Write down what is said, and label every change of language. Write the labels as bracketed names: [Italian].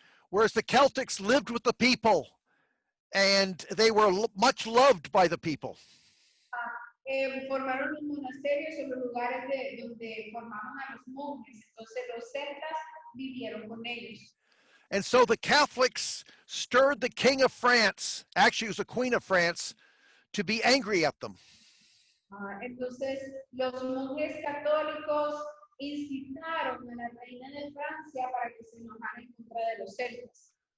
[English] Whereas the Celtics lived with the people and they were much loved by the people. [Spanish] Formaron los monasterios en los lugares donde formaron a los monjes. Entonces los celtas vivieron con ellos. [English] And so the Catholics stirred the king of France, actually it was the queen of France, to be angry at them. [Spanish] Entonces los monjes católicos incitaron a la reina de Francia para que se enojara en contra de los celtas.